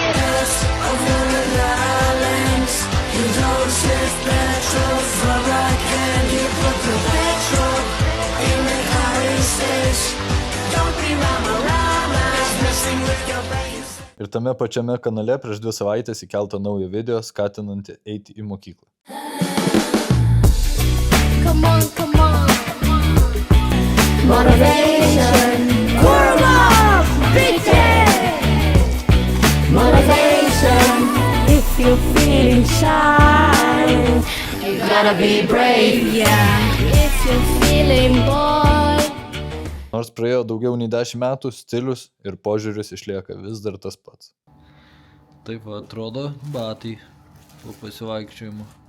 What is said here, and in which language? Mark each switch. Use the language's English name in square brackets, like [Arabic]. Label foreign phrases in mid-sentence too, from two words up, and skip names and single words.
[Lithuanian] Ir tame pačiame kanale prieš 2 savaitės įkeltą naują video skatinantį eiti į mokyklą. [English] Come on, come on. Motivation. Kurma, Motivation. If you're feeling shy, Gotta be brave, yeah. If you're feeling bored. [Lithuanian] Nors praėjo daugiau nei 10 metų, stilius ir požiūris išlieka vis dar tas pats. Taip va atrodo batai po pasivaikščiojimo.